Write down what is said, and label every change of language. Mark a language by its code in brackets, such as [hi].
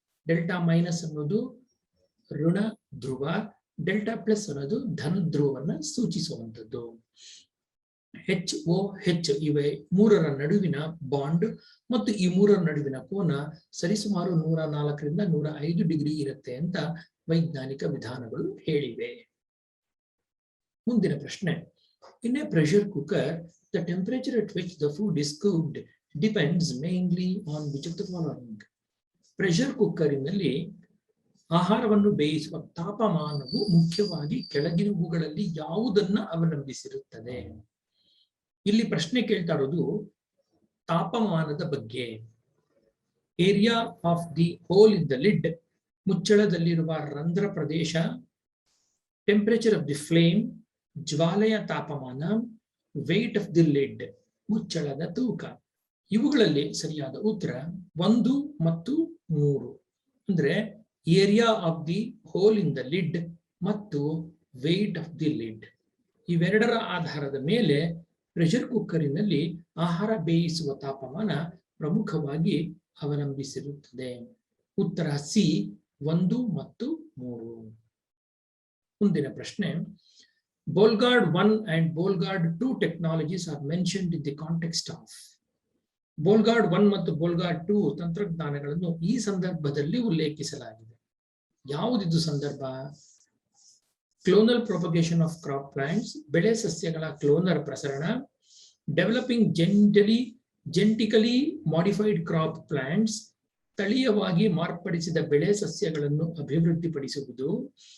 [kn] Delta minus ಅನ್ನೋದು ಋಣ ಧ್ರುವ, delta plus ಅನ್ನೋದು ಧನ ಧ್ರುವವನ್ನ ಸೂಚಿಸುವಂಥದ್ದು. HOH ಇವೆ ಮೂರರ ನಡುವಿನ ಬಾಂಡ್ ಮತ್ತು ಈ ಮೂರರ ನಡುವಿನ ಕೋನ ಸರಿಸುಮಾರು 104ರಿಂದ 105 ಡಿಗ್ರಿ ಇರುತ್ತೆ ಅಂತ ವೈಜ್ಞಾನಿಕ ವಿಧಾನಗಳು ಹೇಳಿವೆ. ಮುಂದಿನ ಪ್ರಶ್ನೆ, [en] In a pressure cooker the temperature at which the food is cooked depends mainly on which of the following. [kn] Pressure ಕುಕ್ಕರಿನಲ್ಲಿ ಆಹಾರವನ್ನು ಬೇಯಿಸುವ ತಾಪಮಾನವು ಮುಖ್ಯವಾಗಿ ಕೆಳಗಿನವುಗಳಲ್ಲಿ ಯಾವುದನ್ನ ಅವಲಂಬಿಸಿರುತ್ತದೆ? ಇಲ್ಲಿ ಪ್ರಶ್ನೆ ಕೇಳ್ತಾ ಇರೋದು ತಾಪಮಾನದ ಬಗ್ಗೆ. [en] area of the hole in the lid, [kn] ಮುಚ್ಚಳದಲ್ಲಿರುವ ರಂಧ್ರ ಪ್ರದೇಶ, [en] temperature of the flame, [kn] ಜ್ವಾಲೆಯ ತಾಪಮಾನ, [en] weight of the lid, [kn] ಮುಚ್ಚಳದ ತೂಕ. ಇವುಗಳಲ್ಲಿ ಸರಿಯಾದ ಉತ್ತರ 1 ಮತ್ತು 3. ಅಂದ್ರೆ [en] area of the hole in the lid [kn] ಮತ್ತು [en] Weight of the lid. [kn] ಇವೆರಡರ ಆಧಾರದ ಮೇಲೆ ಪ್ರೆಷರ್ ಕುಕ್ಕರಿನಲ್ಲಿ ಆಹಾರ ಬೇಯಿಸುವ ತಾಪಮಾನ ಪ್ರಮುಖವಾಗಿ ಅವಲಂಬಿಸಿರುತ್ತದೆ. ಉತ್ತರ ಸಿ 1 ಮತ್ತು 3. ಮುಂದಿನ ಪ್ರಶ್ನೆ, [en] Bolgard 1 and Bolgard 2 technologies are mentioned in the context of. [kn] Bolgard 1 ಮತ್ತು Bolgard 2 ತಂತ್ರಜ್ಞಾನಗಳನ್ನು ಈ ಸಂದರ್ಭದಲ್ಲಿ ಉಲ್ಲೇಖಿಸಲಾಗಿದೆ. ಯಾವುದಿದು ಸಂದರ್ಭ? [en] clonal propagation of crop plants, [kn] ಬೆಳೆ ಸಸ್ಯಗಳ ಕ್ಲೋನರ್ ಪ್ರಸರಣ. [en] developing genetically modified crop plants, [kn] ತಳೀಯವಾಗಿ ಮಾರ್ಪಡಿಸಿದ ಬೆಳೆ ಸಸ್ಯಗಳನ್ನು ಅಭಿವೃದ್ಧಿಪಡಿಸುವುದು.